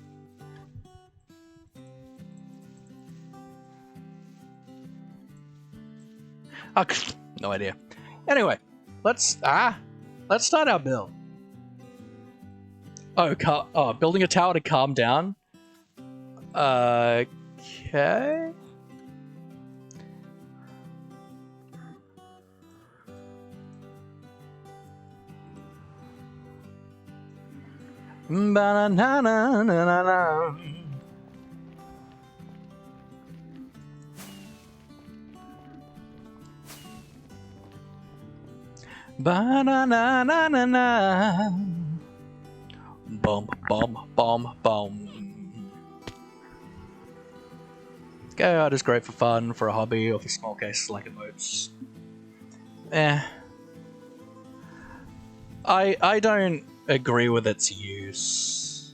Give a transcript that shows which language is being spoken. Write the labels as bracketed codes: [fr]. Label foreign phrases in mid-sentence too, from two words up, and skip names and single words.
[en] Oh, no idea. Anyway, let's start our build. Oh, building a tower to calm down. Okay. Ba-na-na-na-na-na. Ba-na-na-na-na-na. Bum, bum, bum, bum. Gay art is great for fun, for a hobby, or for small cases like emotes. I don't agree with its use.